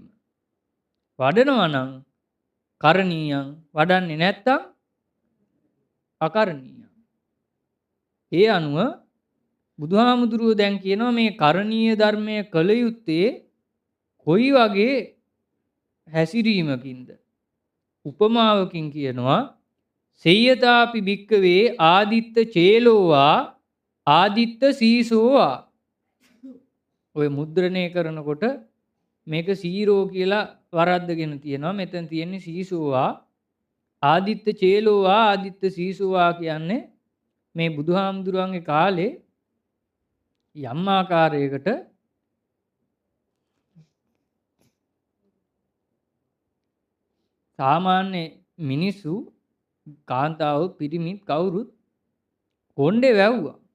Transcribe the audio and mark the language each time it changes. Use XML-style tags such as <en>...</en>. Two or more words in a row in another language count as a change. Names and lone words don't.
<si>වඩනවා නම් කරණීයං, වඩන්නේ නැත්තම් අකරණීයං. ඒ අනුව බුදුහාමුදුරුවෝ දැන් කියනවා මේ කරණීය ධර්මය කළ යුත්තේ කොයි වගේ හැසිරීමකින්ද? උපමාවකින් කියනවා</si> <pi>සේයතාපි භික්කවේ ආදිත්ත චේලෝවා ආදිත්ත සීසෝවා.</pi> <si>ඔය මුද්‍රණය කරනකොට මේක සීරෝ කියලා වරද්දගෙන තියෙනවා. මෙතන තියෙන්නේ සීසෝවා.</si> <pi>ආදිත්ත චේලෝවා ආදිත්ත සීසෝවා</pi> <si>කියන්නේ මේ බුදුහාමුදුරුවන්ගේ කාලේ යම් ආකාරයකට සාමාන්‍ය මිනිස්සු කාන්තාව පිරිමිත් කවුරුත් කොණ්ඩේ වැව්වා.</si>